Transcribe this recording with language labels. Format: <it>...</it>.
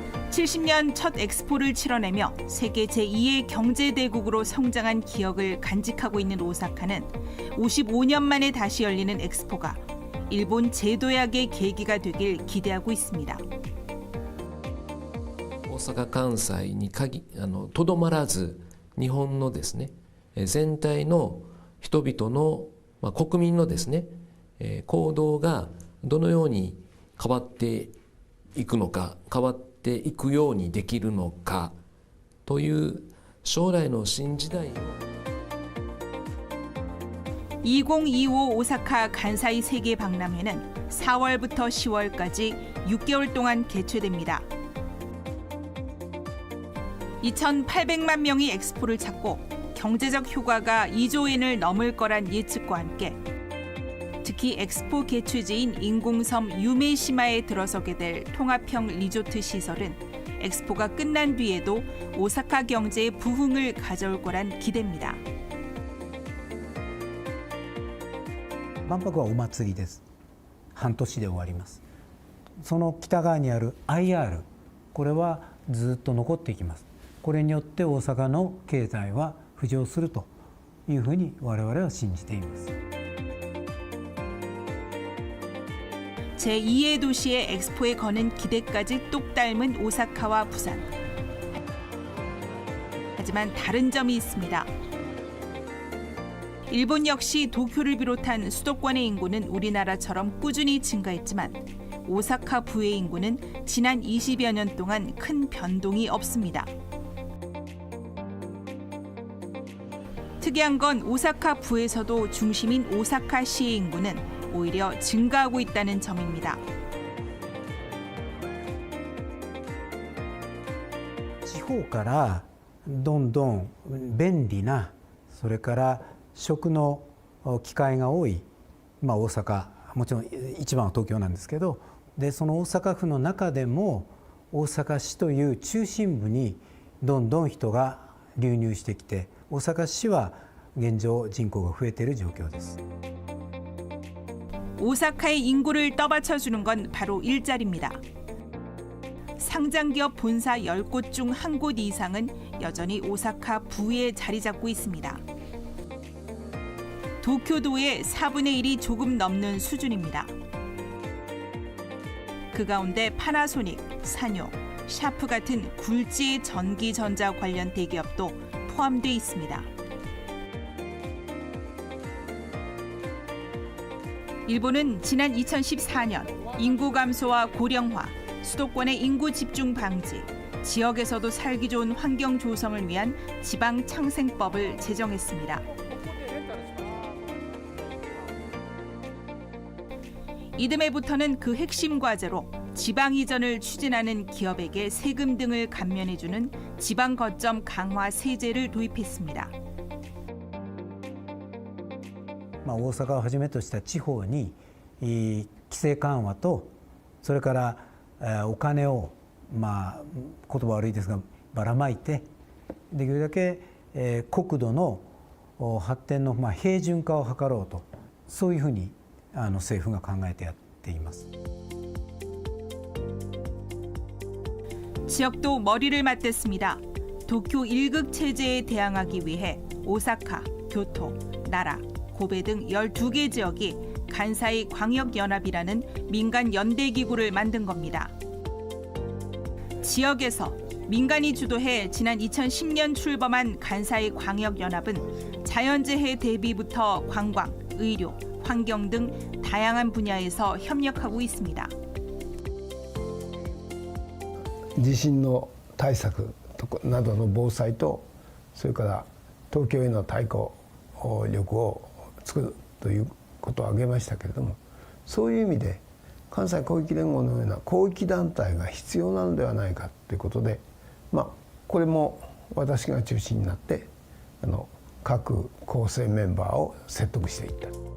<ko>70년 첫 엑스포를 치러내며 세계 제2의 경제대국으로 성장한 기억을 간직하고 있는 오사카는 55년 만에 다시 열리는 엑스포가 일본 재도약의 계기가 되길 기대하고 있습니다.</ko> <ja>大阪・関西にとどまらず日本のですね全体の人々の国民のですね行動がどのように変わっていくのか変わっていくようにできるのかという将来の新時代を</ja> <ko>2025 오사카 간사이 세계 박람회는 4월부터 10월까지 6개월 동안 개최됩니다. 2,800만 명이 엑스포를 찾고 경제적 효과가 2조 엔을 넘을 거란 예측과 함께 특히 엑스포 개최지인 인공섬 유메시마에 들어서게 될 통합형 리조트 시설은 엑스포가 끝난 뒤에도 오사카 경제의 부흥을 가져올 거란 기대입니다.</ko> <ja>万博はお祭りです。半年で終わります。その北側にある IR、これはずっと残っていきます。これによって大阪の経済は浮上するというふうに我々は信じています。</ja> <ko>제2의 도시의 엑스포에 거는 기대까지 똑 닮은 오사카와 부산. 하지만 다른 점이 있습니다. 일본 역시 도쿄를 비롯한 수도권의 인구는 우리나라처럼 꾸준히 증가했지만 오사카 부의 인구는 지난 20여 년 동안 큰 변동이 없습니다. 특이한 건 오사카 부에서도 중심인 오사카시의 인구는 오히려 증가하고 있다는 점입니다.</ko> <ja>地方からどんどん便利な、それから食の機会が多い、大阪、もちろん一番は東京なんですけど、でその大阪府の中でも大阪市という中心部にどんどん人が流入してきて、大阪市は現状人口が増えている状況です。</ja> <ko>오사카의 인구를 떠받쳐주는 건 바로 일자리입니다. 상장기업 본사 10곳 중 1곳 이상은 여전히 오사카 부에 자리 잡고 있습니다. 도쿄도의 4분의 1이 조금 넘는 수준입니다. 그 가운데 파나소닉, 산요, 샤프 같은 굴지의 전기전자 관련 대기업도 포함돼 있습니다. 일본은 지난 2014년 인구 감소와 고령화, 수도권의 인구 집중 방지, 지역에서도 살기 좋은 환경 조성을 위한 지방 창생법을 제정했습니다. 이듬해부터는 그 핵심 과제로 지방 이전을 추진하는 기업에게 세금 등을 감면해주는 지방 거점 강화 세제를 도입했습니다.</ko> <ja>大阪をはじめとした地方に規制緩和と、それからお金を、言葉悪いですがばらまいて、できるだけ国土の発展の平準化を図ろうと、そういうふうに政府が考えてやっています。</ja> <ko>지역도 머리를 맞댔습니다. 도쿄 1극 체제에 대항하기 위해 오사카, 교토, 나라, 고베 등 12개 지역이 간사이 광역연합이라는 민간 연대기구를 만든 겁니다. 지역에서 민간이 주도해 지난 2010년 출범한 간사이 광역연합은 자연재해 대비부터 관광, 의료, 환경 등 다양한 분야에서 협력하고 있습니다.</ko> <ja>地震の対策などの防災と、それから東京への対抗力を作るということを挙げましたけれども、そういう意味で関西広域連合のような広域団体が必要なのではないかということで、これも私が中心になって各構成メンバーを説得していった。</ja>